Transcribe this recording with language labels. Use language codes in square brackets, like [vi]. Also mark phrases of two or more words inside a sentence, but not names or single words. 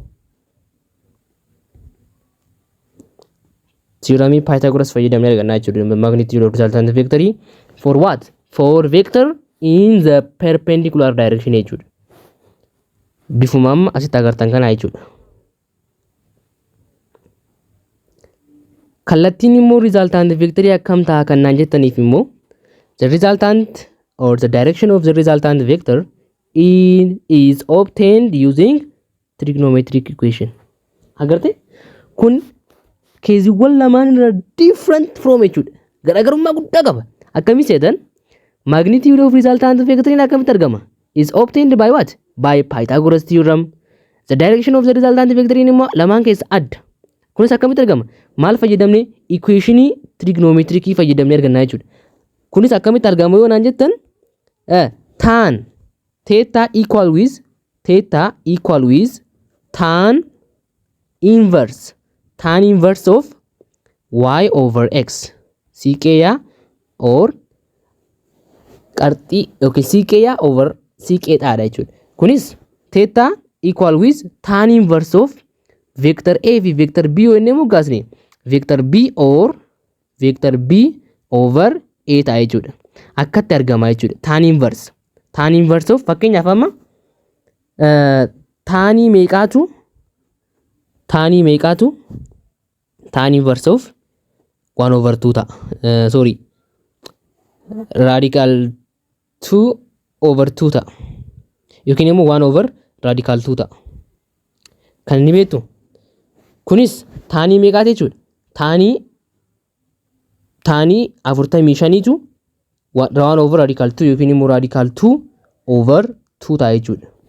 [om] Theoremii Pythagoras fayyadamnee argannaa jechuudha. [en] Magnitude of resultant vectorii for what? For vector in the perpendicular direction jechuudha. [om] Bifuma amma asitti agartan kana jechuudha. Kallattiin immoo [en] resultant vectorii [om] akkam ta'a kan naan jettaniif immoo [en] the resultant or the direction of the resultant vector is obtained using trigonometric equation. [om] Agarte kun keeziiwwan lamaan irra [en] different from [om] jechuudha. Garaagarummaa guddaa qaba. Akkamii seetan [en] magnitude of resultant vector [om] akkamitti argama? [en] Is obtained by what? By Pythagoras theorem. The direction of the resultant vector immoo [om] lamaan keessa adda. Kunis akkamitti argama? Maal fayyadamne? Equationii trigonometricii fayyadamne argannaa jechuudha. Kunis akkamitti argama yoo naan jettan [en] tan theta equal with tan inverse of y over x ckya or qarxii yookiin ckya over ck [om] taadha jechuudha. [en] Kunis theta equal with tan inverse of vector a fi vector b [om] yoo inni moggaasne [en] vector b over a [om] ta'a jechuudha. Akkatti argama jechuudha. [en] Tan inverse of [om] fakkeenyaaf amma taanii meeqaatu [en] tan inverse of 1 over 2 ta'a. Sorry. Radical 2 over 2 ta'a. [om] Yookiin immoo [en] 1 over radical 2 [om] ta'a. Kan inni beektu kunis taanii meeqaati jechuudha. Taanii 45tu [en] 1 over radical 2 [om] yookiin immoo [en] radical 2 over 2 [om] ta'a jechuudha.